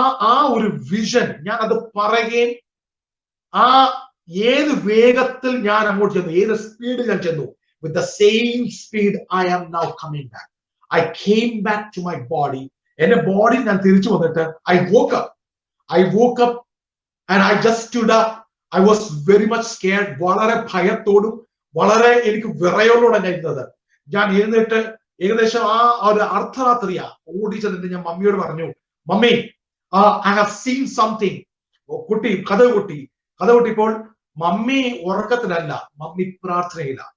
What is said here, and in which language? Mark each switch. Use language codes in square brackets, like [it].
[ml] ആ ഒരു വിഷൻ ഞാൻ അത് പറയുകയും ആ ഏത് വേഗത്തിൽ ഞാൻ അങ്ങോട്ട് ചെന്നു, ഏത് സ്പീഡിൽ ഞാൻ ചെന്നു, [en] with the same speed I am now coming back. I came back to my body. [ml] എന്റെ ബോഡി ഞാൻ തിരിച്ചു വന്നിട്ട് [en] I woke up and I just stood up. I was very much scared. [ml] വളരെ ഭയത്തോടും വളരെ എനിക്ക് വിറയോടുകൂടെ ഞാൻ ഇരുന്നത്. ഞാൻ എഴുന്നേറ്റ് ഏകദേശം ആ ഒരു അർദ്ധരാത്രിയാ ഓടിച്ചെന്നിട്ട് ഞാൻ മമ്മിയോട് പറഞ്ഞു, mummy, [en] I have seen something. [ml] കുട്ടി കഥ കൂട്ടിയപ്പോൾ മമ്മി ഉറക്കത്തിലല്ല, മമ്മി പ്രാർത്ഥനയില്ല.